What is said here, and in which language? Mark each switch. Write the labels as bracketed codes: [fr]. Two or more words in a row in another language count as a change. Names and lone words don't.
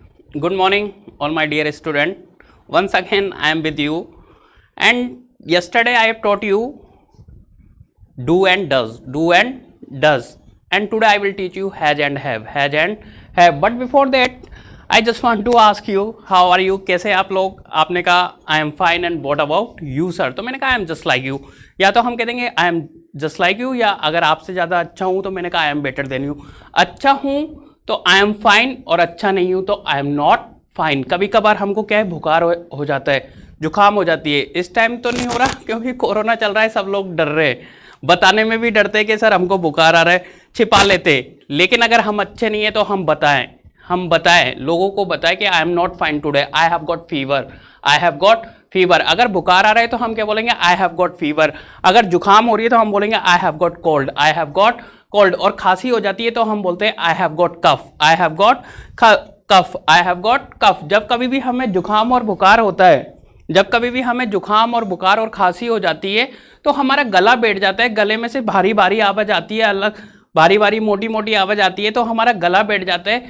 [en] Good morning, all my dear student. Once again, I am with you. And yesterday I have taught you do and does. And today I will teach you has and have. But before that, I just want to ask you, how are you? [hi] कैसे आप लोग? आपने कहा [en] I am fine and what about you sir? [hi] तो मैंने कहा [en] I am just like you. [hi] या तो हम कह देंगे [en] I am just like you, [hi] या अगर आपसे ज़्यादा अच्छा हूँ तो मैंने कहा [en] I am better than you. [hi] अच्छा हूँ तो [en] I am fine, [hi] और अच्छा नहीं हूं तो [en] I am not fine. [hi] कभी कभार हमको क्या है, बुखार हो जाता है, जुकाम हो जाती है. इस टाइम तो नहीं हो रहा क्योंकि कोरोना चल रहा है, सब लोग डर रहे हैं, बताने में भी डरते हैं कि सर हमको बुखार आ रहा है, छिपा लेते. लेकिन अगर हम अच्छे नहीं है तो हम बताएं लोगों को बताएं कि [en] I am not fine today, I have got fever. [hi] अगर बुखार आ रहा है तो हम क्या बोलेंगे, [en] I have got fever. [hi] अगर जुकाम हो रही है तो हम बोलेंगे [en] I have got cold. [hi] और खांसी हो जाती है तो हम बोलते हैं [en] I have got cough. [hi] जब कभी भी हमें जुकाम और बुखार होता है, जब कभी भी हमें जुकाम और बुखार और खांसी हो जाती है तो हमारा गला बैठ जाता है, गले में से भारी भारी आवाज आती है, अलग भारी भारी मोटी मोटी आवाज आती है, तो हमारा गला बैठ जाता है.